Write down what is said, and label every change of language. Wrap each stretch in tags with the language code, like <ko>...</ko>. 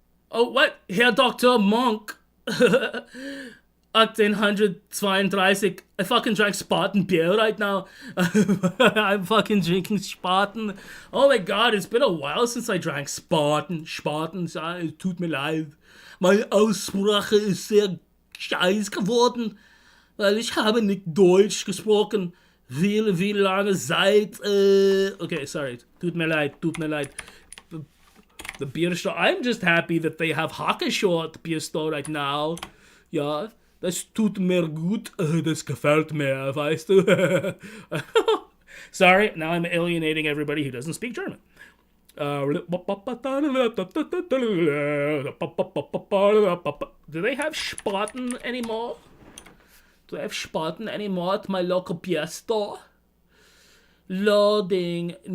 <en>Oh, what? Herr Dr. Monk. 1832. I fucking drank Spaten beer right now. I'm fucking drinking Spaten. Oh my God, it's been a while since I drank Spaten.</en> <de>Spaten, es tut mir leid. Meine Aussprache ist sehr scheiß geworden, weil ich habe nicht Deutsch gesprochen. Viel lange Zeit. Okay, sorry. Tut mir leid.</de> <en>The beer store. I'm just happy that they have Hackeshort beer store right now.</en> <de>Ja, das tut mir gut. Das gefällt mir, weißt du.</de> <en>Sorry, now I'm alienating everybody who doesn't speak German. Do they have Spaten anymore? Do they have Spaten anymore at my local beer store? Loading.</en>